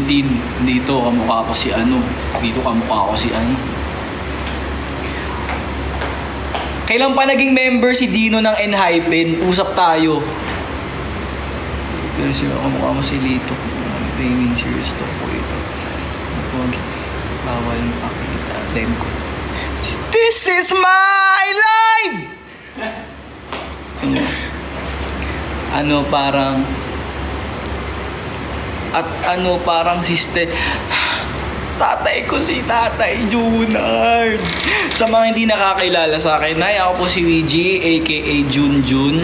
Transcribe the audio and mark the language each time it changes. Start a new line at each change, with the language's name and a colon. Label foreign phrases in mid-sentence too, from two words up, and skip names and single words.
Filipino: Dito kamukha ko si ano. Dito kamukha ko si ano. Kailan pa naging member si Dino ng Enhypen? Usap tayo. Pero siya, kamukha mo si Lito. Training serious to po ito. Bawal pakita. Leg ko.
English: This is my life!
Filipino: Parang sister. Tatay ko si Tatay Junard. Sa mga hindi nakakilala sa akin, hi, ako po si Luigi, aka Junjun.